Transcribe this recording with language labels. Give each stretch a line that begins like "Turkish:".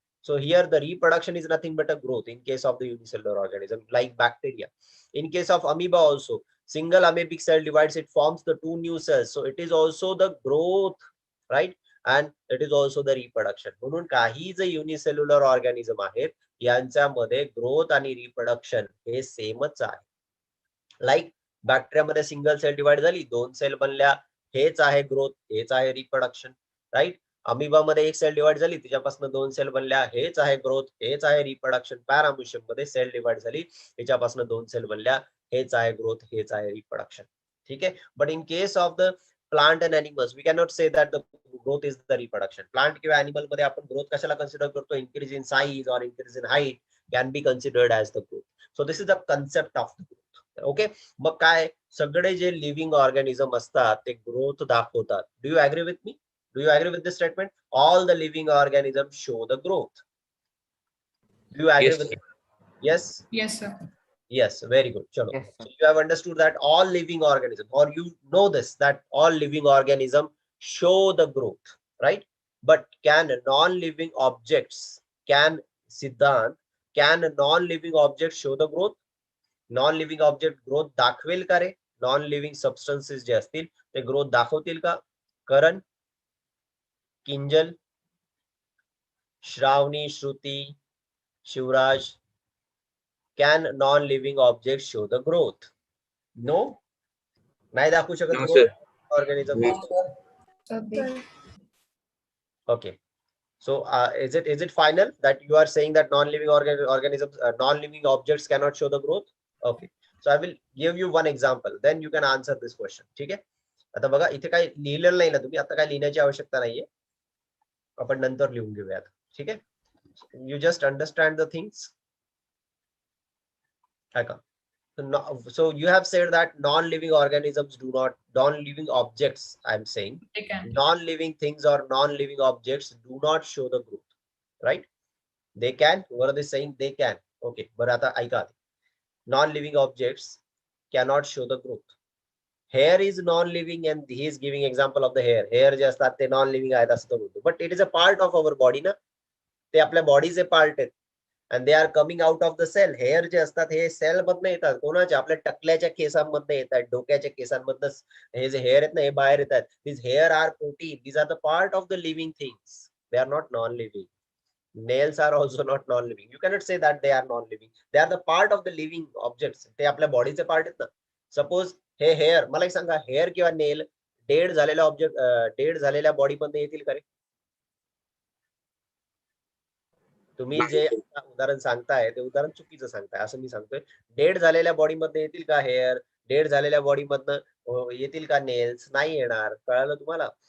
English: So here the reproduction is nothing but a growth in case of the unicellular organism like bacteria. In case of amoeba also, single amoebic cell divides, it forms the 2 new cells. So it is also the growth, right? And it is also the reproduction.
Marathi: म्हणून काही जे unicellular organism आहेत यांच्यामध्ये growth आणि reproduction हे सेमच आहे. Like बॅक्टेरियामध्ये single sale divide झाली, 2 सेल बनल्या, हेच आहे ग्रोथ, हेच आहे रिप्रोडक्शन. राईट? अमिबा मध्ये 1 सेल डिवाइड झाली, तिच्यापासून 2 सेल बनल्या, हेच आहे ग्रोथ, हेच आहे रिप्रोडक्शन. पॅरामोशियम मध्ये सेल डिवाइड झाली, तिच्यापासून 2 सेल बनल्या, हेच आहे ग्रोथ, हेच आहे रिप्रोडक्शन. ठीक आहे.
English: But in case of the plant and animals we cannot say that the growth is the reproduction.
Marathi: Plant किंवा एनिमल मध्ये आपण ग्रोथ कशाला कन्सिडर करतो?
English: Increase in size और increase in height can be considered as the growth. So this is the concept of the growth. Okay.
Marathi: मग काय, सगळे जे लिव्हिंग ऑर्गॅनिझम असतात ते ग्रोथ दाखवतात.
English: Do you agree with me? Do you agree with this statement? All the living organism show the growth. Do you agree with? Yes? Yes, sir. Yes, very good. Chalo. Yes, sir. So you have understood that all living organisms, or you know this, that all living organisms show the growth, right? But can non-living objects, Siddhant, can non-living objects show the growth?
Marathi: Non-living object growth दाखवेल का रे? Non-living substances जे असतील ते growth दाखवतील का?
English: Karan, Kinjal, Shravani, Shruti, Shivraj, can non-living objects show the growth?
Marathi: No? नाही दाखवू शकत
English: No, growth sir. organism. Okay. So is it final that you are saying that non-living organisms, non-living objects cannot show the growth? Okay. So I will give you one example. Then you can answer this question.
Marathi: ठीक आहे. आता बघा इथे काही लिहिलेलं नाही ना तुम्ही, आता काय लिहिण्याची आवश्यकता नाहीये, आपण नंतर लिहून घेऊयात. ठीक आहे.
English: You just understand the things.
Marathi: ऐका.
English: So you have said that non-living organisms do not, non-living objects, I'm saying, They can. non-living things or non-living objects do not show the growth, right? They can. What are they saying? They can. Okay. But
Marathi: आता ऐका,
English: non-living objects cannot show the growth. Hair is non-living and he is giving example of the hair.
Marathi: Hair जे असतात ते non-living आहेत असं तो बोलतो.
English: But it is a part of our body ना.
Marathi: ते आपल्या बॉडीचे पार्ट आहेत.
English: and they are coming out of the cell.
Marathi: Hair जे असतात हे सेल मधनं येतात. कोणाच्या? आपल्या टकल्याच्या केसांमधनं येतात, डोक्याच्या केसांमधनं हे जे हेअर आहेत ना हे बाहेर येतात.
English: These hair are protein. These are the part of the living things. They are not non-living. Nails are also not non-living. You cannot say that they are non-living. They are the part of the living objects.
Marathi: ते आपल्या बॉडीचे part आहेत ना. Suppose हे hair, मला एक सांगा, hair किंवा नेल डेड झालेल्या ऑब्जेक्ट, डेड झालेल्या बॉडी मधनं येतील का रे? तुम्ही जे उदाहरण सांगताय ते उदाहरण चुकीचं सांगताय असं मी सांगतोय. डेड झालेल्या बॉडी मध्ये येतील का हेअर? डेड झालेल्या बॉडी मधनं येतील का नेल्स? नाही येणार. कळालं तुम्हाला?